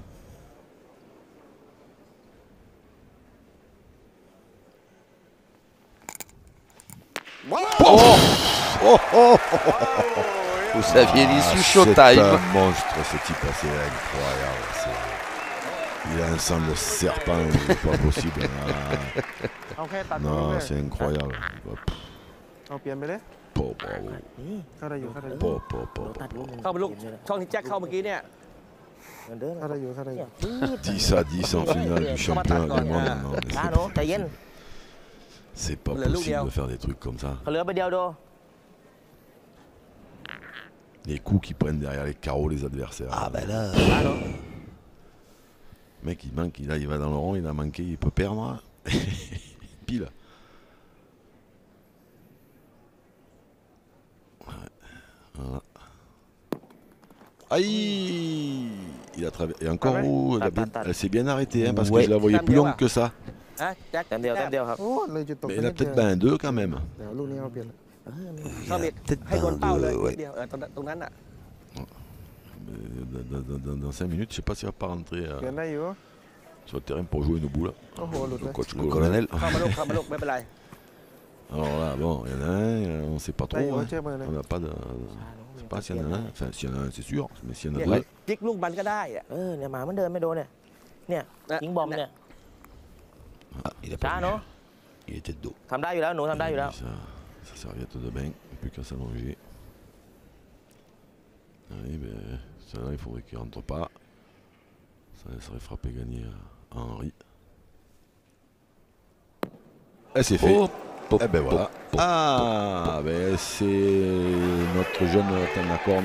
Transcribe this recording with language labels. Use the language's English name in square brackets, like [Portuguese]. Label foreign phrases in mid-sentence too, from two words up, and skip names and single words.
[French] Vous saviez l'issue C'est Showtime. un monstre ce type, c'est incroyable. Il a un sang de serpent, c'est pas possible. [Thai] เอาแค่ตัดตรงนี้ [French] Non, [Thai] เลย [French] c'est incroyable. [Thai] เอาเปลี่ยนไปเลย [French] Bravo. [Thai] เข้าได้อยู่เข้าได้อยู่ เข้ามาลูก ช่องที่แจ็คเข้าเมื่อกี้เนี่ย เข้าได้อยู่เข้าได้อยู่ [French] 10 à 10 en finale du championnat du monde. Non, mais [Thai] ช้าหนูใจเย็น [French] c'est pas Le loup possible diao. de faire des trucs comme ça. [Thai] เขาเหลือไปเดียวดู [French] Les coups qui prennent derrière les carreaux les adversaires. Ah ben là, [Thai] ช้าหนู [French] Le mec il manque, il va dans le rond, il a manqué, il peut perdre. Pile. Ouais. Voilà. Aïe. Il a traversé. Et encore, oh, elle s'est bien arrêtée hein, parce que Ouais. je la voyais plus longue que ça. [Thai] ฮะแจ็ค แต้มเดียวแต้มเดียวครับ โอ้เลยจุดตก [French] Mais [Thai] ไป [French] elle [Thai] นิ [French] a [Thai] ดเดียว [French] peut-être un 2 quand même. [Thai] เดี๋ยวลูกนี้เอาเปลี่ยน เข้ามิด [French] peut-être [Thai] ให้โดนเป้าเลย [French] 22, [Thai] นิด [French] ouais. [Thai] เดียวตรงนั้นน่ะ [French] Dans 5 minutes, je sais pas s'il va pas rentrer [Thai] เปลี่ยนได้อยู่ [French] sur le terrain pour jouer une boule. [Thai] โอ้โหหลุดเล [French] Le [Thai] ย [French] coach Le colonel. colonel. [Thai] เข้ามาลูกเข้ามาลูกไม่เป็นไร [French] Alors là, bon, il y en a un, on sait pas [Thai] ได้อ [French] trop. [Thai] ยู่ [French] Hein. [Thai] เชื่อมือเลย [French] On n'a pas de. Je sais pas s'il y en a un. Enfin, s'il y en a un, c'est sûr. Mais s'il y en a [Thai] เนี่ย [French] deux. [Thai] จิกลูกมันก็ได้อะ เนี่ยหมามันเดินไม่โดนเนี่ยเนี่ยยิงบอมเนี่ย [French] Ah, il a [Thai] ช้า [French] pas [Thai] หนู [French] vu. Il était de dos. [Thai] ทำได้อยู่แล้วหนูทำได้อยู่แล้ว [French] Sa serviette de bain, plus qu'à s'allonger. Allez, ben, celle-là, il faudrait qu'il rentre pas. Ça laisserait frapper gagner à Henri. Et c'est fait. Eh ben voilà. Ah, ben c'est notre jeune Tanacorn